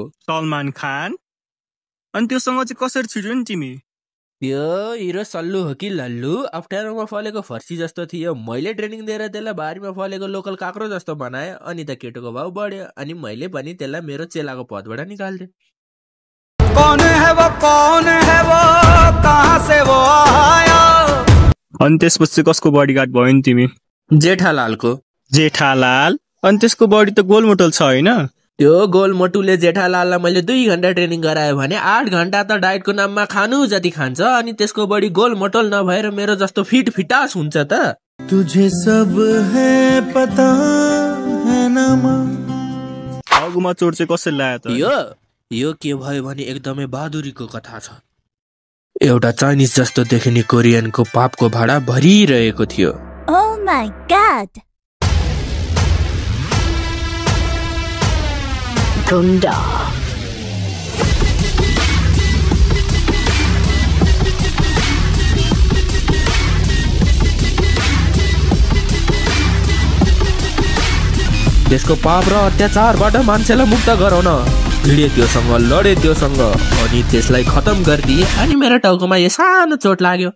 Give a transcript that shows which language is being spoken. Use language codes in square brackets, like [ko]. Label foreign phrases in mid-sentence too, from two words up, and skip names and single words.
[ne] सलमान खान अनि त्योसँग चाहिँ कसरी छिर्यो नि तिमी त्यो हिरो सल्लु हो कि लल्लु अप्ठ्यारोमा फलेको फर्सी जस्तो थियो मैले ट्रेनिङ दिएर त्यसलाई बारीमा फलेको लोकल काक्रो जस्तो बनाएँ अनि त केटोको भाउ बढ्यो अनि मैले पनि त्यसलाई मेरो चेलाको पदबाट निकाल्दिएँ [hi] कौन है वो कहाँ से वो आया [ne] अनि त्यसपछि कसको बडीगार्ड भयो नि तिमी जेठालालको जेठालाल अनि त्यसको बडी त गोलमोटल छ होइन त्यो गोलमोटुले जेठालाललाई मैले 2 घण्टा ट्रेनिङ गरायो भने 8 घण्टा त डाइटको नाममा खानु जति खान्छ अनि त्यसको बडी गोलमोटल नभएर मेरो जस्तो फिट फिटास हुन्छ त [hi] तुझे सब है पता है ना [ne] अगुमा चोट चाहिँ कसरी लायो त यो के भयो भने एकदमै बहादुरीको कथा छ एउटा चाइनिज जस्तो देखिने कोरियनको पापको भाडा भरिरहेको थियो [en] Oh my god [ne] गुंडा। त्यसको पाप र अत्याचारबाट मान्छेलाई मुक्त गराउन भिडे त्योसँग लडे त्योसँग अनि त्यसलाई खतम गरिदिए अनि मेरो टाउकोमा यो सानो चोट लाग्यो।